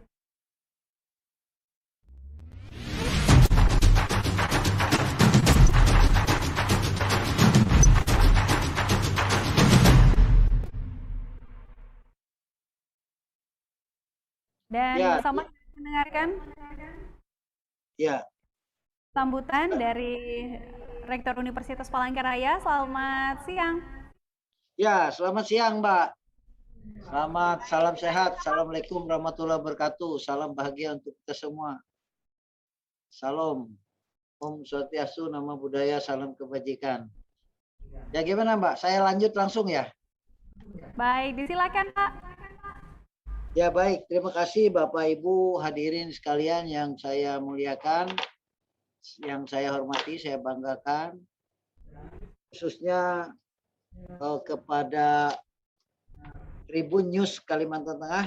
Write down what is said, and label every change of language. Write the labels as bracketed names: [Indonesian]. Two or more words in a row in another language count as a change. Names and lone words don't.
[Indonesian] Dan bersama mendengarkan sambutan dari Rektor Universitas Palangkaraya. Selamat siang. Ya, selamat siang Mbak. Selamat, salam sehat. [Arabic] Assalamualaikum warahmatullahi wabarakatuh. [Indonesian] Salam bahagia untuk kita semua. Salam. Om Swastiastu, nama budaya, salam kebajikan. Ya gimana Mbak? Saya lanjut langsung ya? Baik, disilakan Pak. Ya baik, terima kasih Bapak Ibu hadirin sekalian yang saya muliakan. yang saya hormati, saya banggakan, khususnya kepada Tribun News Kalimantan Tengah.